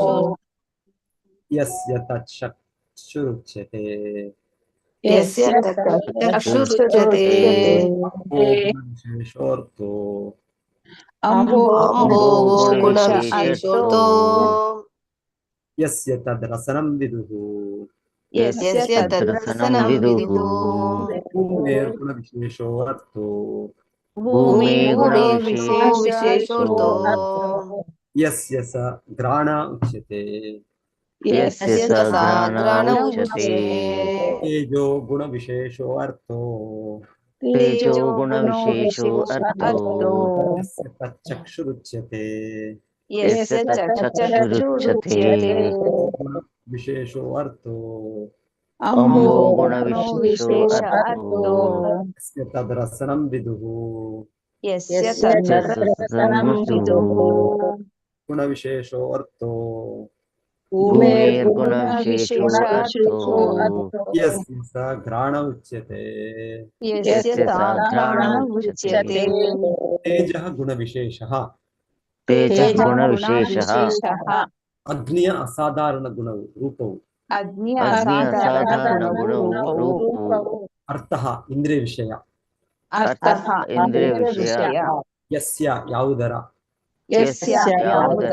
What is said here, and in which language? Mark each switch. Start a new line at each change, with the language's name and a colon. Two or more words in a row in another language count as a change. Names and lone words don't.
Sanskrit: ಯಸ್ಯ ತಚ್ಚಕ್ಷುರುಚ್ಯತೆ ವಿಶೇಷೋರ್ಥೋ ಯಸ್ಯ ತದ್ರಸನಂ ವಿದುಃ ಭೂಮೇರ್ಗುಣ ವಿಶೇಷೋ ಅರ್ಥೋ ಭೂಮೇ ಗುಣ ವಿಶೇಷೋ ಯಸ್ಯ ಸ ಘ್ರಾಣ ಉಚ್ಯತೆ ಯಸ್ಯ ಸ ಘ್ರಾಣ ಉಚ್ಯತೆ ತೇಜೋ ಗುಣ ವಿಶೇಷೋ ಅರ್ಥೋ ತೇಜೋ ಗುಣ ವಿಶೇಷೋ ಅರ್ಥೋ ಯಸ್ಯ ತಚ್ಚಕ್ಷುರುಚ್ಯತೆ ಯಸ್ಯ ಚಕ್ಷುರುಚ್ಯತೆ ಗುಣ ವಿಶೇಷೋ ಅರ್ಥೋ ಅಂಬೋ ಗುಣ ವಿಶೇಷೋ ಅರ್ಥೋ ಯಸ್ಯ ತದ್ರಸನಂ ವಿದುಃ ಯಸ್ಯ ಗುಣ ವಿಶೇಷೋ ಅರ್ಥೋ ಭೂಮೇರ್ಗುಣ ವಿಶೇಷೋ ಅರ್ಥೋ ಯಸ್ಯ ಸ ಘ್ರಾಣ ಉಚ್ಯತೆ ಯಸ್ಯ ಘ್ರಾಣ ಉಚ್ಯತೆ ತೇಜಃ ಗುಣ ವಿಶೇಷಃ ತೇಜಃ ಗುಣ ವಿಶೇಷಃ
Kannada: ಅಗ್ನಿಯ ಅಸಾಧಾರಣ ಗುಣವು ರೂಪವು ಅಗ್ನಿಯ ಅಗ್ನಿಯ ಅಸಾಧಾರಣ ಗುಣವು ರೂಪವು ಅರ್ಥಃ ಇಂದ್ರಿಯ ವಿಷಯ ಅರ್ಥಃ ಇಂದ್ರಿಯ ವಿಷಯ ಯಸ್ಯ ಯಾವುದರ ಯಸ್ಯ ಯಾವುದರ